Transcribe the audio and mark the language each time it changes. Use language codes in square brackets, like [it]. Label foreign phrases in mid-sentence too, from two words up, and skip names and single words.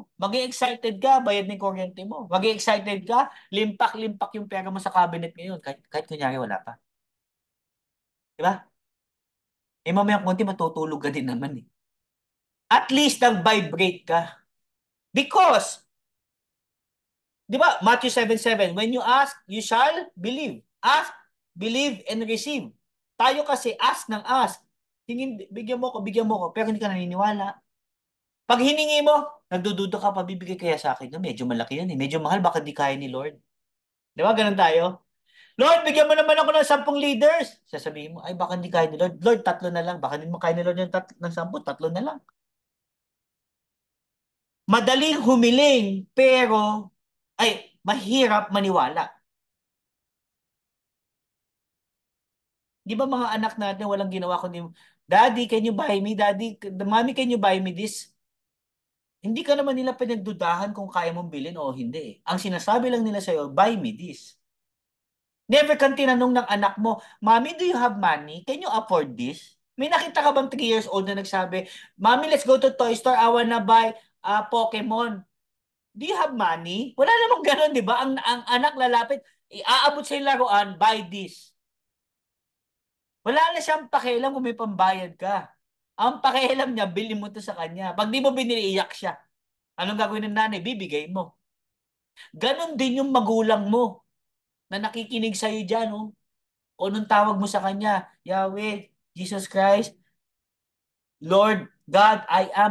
[tl] Maging excited ka, bayad na yung kuryente mo. Maging excited ka, limpak-limpak yung pera mo sa cabinet ngayon. Kahit kunyari wala pa. Di ba? Eh mamaya konti matutulog ka din naman eh. At least nag-vibrate ka. Because, di ba, Matthew 7:7, [en] when you ask, you shall believe. Ask, believe, and receive. [tl] Tayo kasi ask ng ask. Tingin, bigyan mo ko, pero hindi ka naniniwala. Pag hiningi mo, nagdududa ka pa, bibigay kaya sa akin. No, medyo malaki yan eh. Medyo mahal, baka di kaya ni Lord. Di ba, ganun tayo? Lord, bigyan mo naman ako ng 10 leaders. Sasabihin mo, ay baka hindi kaya ni Lord. Lord, tatlo na lang. Baka hindi mo kaya ni Lord yung ng 10, tatlo na lang. Madaling humiling, pero, mahirap maniwala. Di ba mga anak natin walang ginawa kundi, [en] Daddy, can you buy me? Daddy, Mommy, can you buy me this? [tl] Hindi ka naman nila pinagdudahan kung kaya mong bilhin o hindi eh. Ang sinasabi lang nila sa'yo, [en] buy me this. [tl] Never kang tinanong ng anak mo, Mommy, [en] do you have money? Can you afford this? [tl] May nakita ka bang 3 years old na nagsabi, Mommy, [en] let's go to toy store. I wanna buy Pokemon. Do you have money? [tl] Wala namang ganun, di ba? Ang anak lalapit, iaabot sa laruan, [en] buy this. [tl] Wala na siyang pakialam kung may pambayad ka. Ang pakialam niya, bili mo to sa kanya. Pag di mo binili, iyak siya. Anong gagawin ng nanay? Bibigay mo. Ganon din yung magulang mo na nakikinig sa'yo dyan. Oh. O nung tawag mo sa kanya, Yahweh, Jesus Christ, Lord, [en] God, I am.